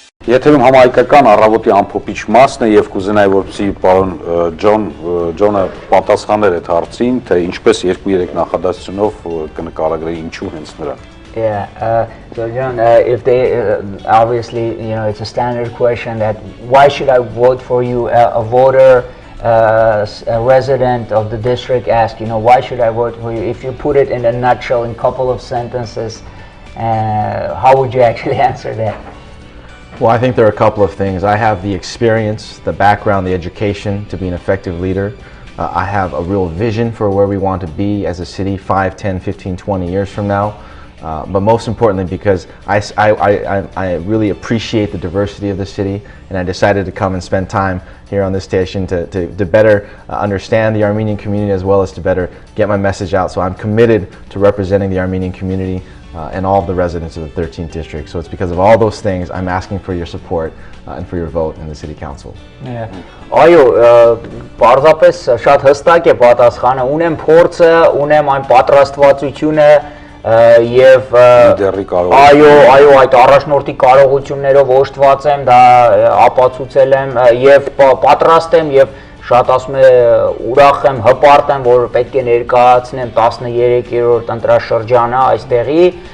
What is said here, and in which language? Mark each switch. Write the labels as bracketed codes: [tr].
[hy] Եթերում համահայկական առավոտի ամփոփիչ մասն է եւ կուզենայի որպեսզի պարոն Ջոնը պատասխաներ այդ հարցին, թե ինչպես 2-3 նախադասությունով կնկարագրեի ինչու հենց նրան։ [en] Yeah, so John, if they obviously, you know, it's a standard question that why should I vote for you? A voter, a resident of the district ask, you know, why should I vote for you? If you put it in a nutshell, in a couple of sentences, how would you actually answer that? Well, I think there are a couple of things. I have the experience, the background, the education to be an effective leader. I have a real vision for where we want to be as a city 5, 10, 15, 20 years from now. But most importantly, because I really appreciate the diversity of the city, and I decided to come and spend time here on this station to better understand the Armenian community as well as to better get my message out. So I'm committed to representing the Armenian community and all of the residents of the 13th district. So it's because of all those things I'm asking for your support and for your vote in the City Council. [hy] Այո, պարզապես շատ հստակ է պատասխանը, ունեմ փորձը, ունեմ այն պատրաստվածությունը եւ այո, այդ առաջնորդի կարողություններով օժտված եմ, դա ապացուցել եմ եւ պատրաստ եմ եւ շատ ասում է ուրախ եմ, հպարտ եմ, որ պետք է ներկայացնեմ 13-րդ ընտրաշրջանը այստեղի